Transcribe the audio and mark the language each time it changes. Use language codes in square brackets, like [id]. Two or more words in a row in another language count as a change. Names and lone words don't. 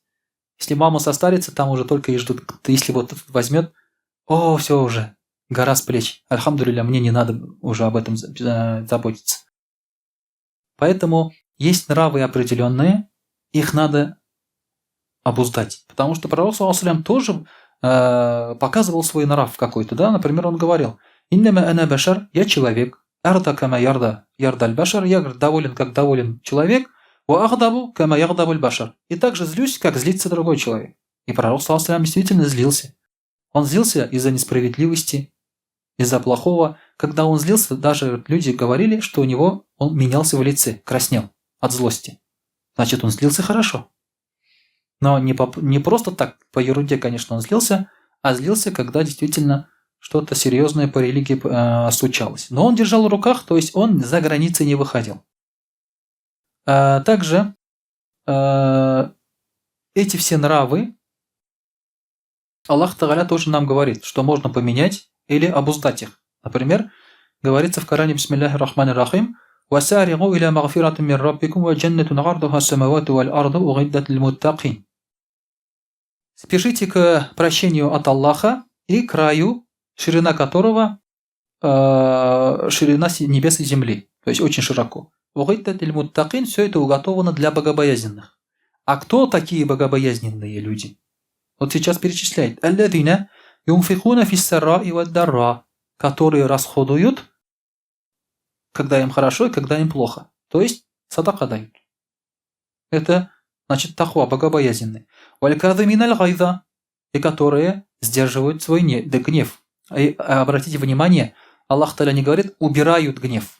[ru] Если мама состарится, там уже только и ждут. Если вот возьмет, все уже, гора с плеч. Альхамдулилля, мне не надо уже об этом заботиться. Поэтому есть нравы определенные, их надо обуздать. Потому что пророк ﷺ тоже показывал свой нрав какой-то. Да? Например, он говорил, [ar] «إنما أنا بشر, [ru] я человек, [ar] أرضى كما يرضى البشر, [ru] я доволен, как доволен человек, [ar] وأغضب كما يغضب البشر». [ru] И также злюсь, как злится другой человек. И пророк ﷺ действительно злился. Он злился из-за несправедливости, из-за плохого. Когда он злился, даже люди говорили, что у него он менялся в лице, краснел от злости. Значит, он злился хорошо. Но не просто так, по ерунде, конечно, он злился, а злился, когда действительно что-то серьезное по религии случалось. Но он держал в руках, то есть он за границы не выходил. Также эти все нравы, Аллах Тааля тоже нам говорит, что можно поменять или обуздать их. Например, говорится в Коране [ar] «بسم الله الرحمن الرحيم» «وسارعوا إلى مغفرة من ربكم وجنة عرضها السماوات والأرض أعدت للمتقين». [ru] Спешите к прощению от Аллаха и к раю, ширина которого ширина небес и земли, то есть очень широко. [ar] أعدت للمتقين, [ru] все это уготовано для богобоязненных. А кто такие богобоязненные люди? Вот сейчас перечисляет. [ar] «الذين ينفقون في السراء والضراء», [ru] которые расходуют, когда им хорошо и когда им плохо. То есть садака дают. Это Значит, тахва, богобоязненный. [ar] والكاظمين الغيظ, [ru] и которые сдерживают свой гнев. И обратите внимание, Аллах Та'аля не говорит убирают гнев.